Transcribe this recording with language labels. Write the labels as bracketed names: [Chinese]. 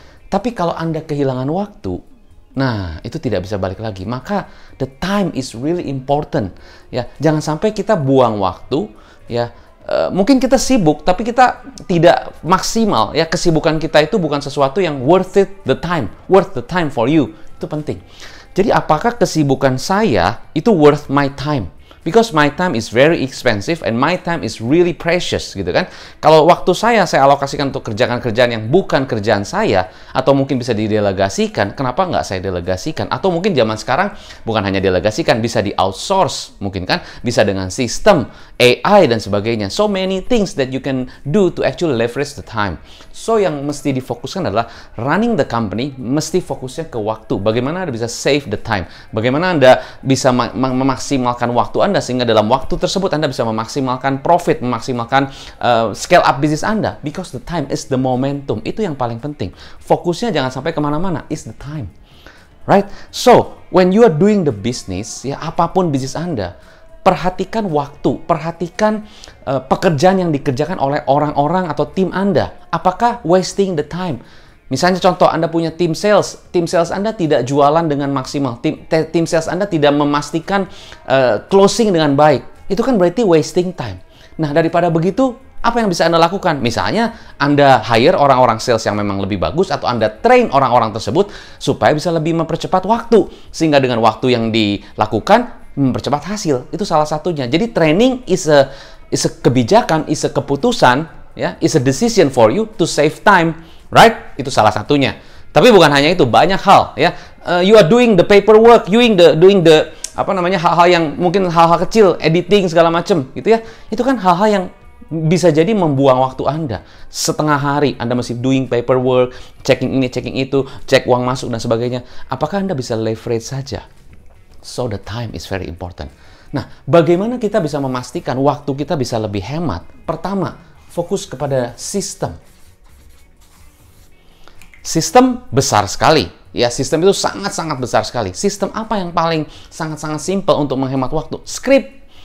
[Indonesian] Tapi kalau Anda kehilangan waktu, nah itu tidak bisa balik lagi. [English] Maka the time is really important, ya. [Indonesian] Jangan sampai kita buang waktu, ya. Mungkin kita sibuk, tapi kita tidak maksimal. Ya, kesibukan kita itu bukan sesuatu yang [English] worth the time for you. [Indonesian] Itu penting. Jadi, apakah kesibukan saya itu [English] worth my time? Because my time is very expensive and my time is really precious, [Indonesian] gitu kan. Kalau waktu saya alokasikan untuk kerjaan-kerjaan yang bukan kerjaan saya, atau mungkin bisa didelegasikan, kenapa nggak saya delegasikan? Atau mungkin zaman sekarang bukan hanya delegasikan, bisa di-outsource, mungkin kan, bisa dengan sistem, AI, dan sebagainya. [English] So many things that you can do to actually leverage the time. [Indonesian] So yang mesti difokuskan adalah [English] running the company, [Indonesian] mesti fokusnya ke waktu. Bagaimana Anda bisa [English] save the time? [Indonesian] Bagaimana Anda bisa memaksimalkan waktu Anda sehingga dalam waktu tersebut Anda bisa memaksimalkan profit, memaksimalkan scale up bisnis Anda. [English] Because the time is the momentum. [Indonesian] Itu yang paling penting. Fokusnya jangan sampai kemana-mana. [English] Is the time. Right? So, when you are doing the business, [Indonesian] ya apapun bisnis Anda, perhatikan waktu, perhatikan pekerjaan yang dikerjakan oleh orang-orang atau tim Anda. [English] Apakah wasting the time? [Indonesian] Misalnya contoh, Anda punya tim sales Anda tidak jualan dengan maksimal, tim sales Anda tidak memastikan closing dengan baik. Itu kan berarti wasting time. Nah, daripada begitu, apa yang bisa Anda lakukan? Misalnya, Anda hire orang-orang sales yang memang lebih bagus, atau Anda train orang-orang tersebut supaya bisa lebih mempercepat waktu. Sehingga dengan waktu yang dilakukan, mempercepat hasil. Itu salah satunya. [English] Jadi, training is a kebijakan, is a keputusan, ya, is a decision for you to save time. Right? [Indonesian] Itu salah satunya. Tapi bukan hanya itu, banyak hal, ya. [English] You are doing the paperwork, doing the [Indonesian] apa namanya, hal-hal yang mungkin hal-hal kecil, editing segala macam, gitu ya. Itu kan hal-hal yang bisa jadi membuang waktu Anda. Setengah hari Anda masih [English] doing paperwork, [Indonesian] checking ini, checking itu, cek uang masuk dan sebagainya. Apakah Anda bisa leverage saja? [English] So the time is very important. [Indonesian] Nah, bagaimana kita bisa memastikan waktu kita bisa lebih hemat? Pertama, fokus kepada sistem. Sistem besar sekali. Ya, sistem itu sangat-sangat besar sekali. Sistem apa yang paling sangat-sangat simple untuk menghemat waktu? Script.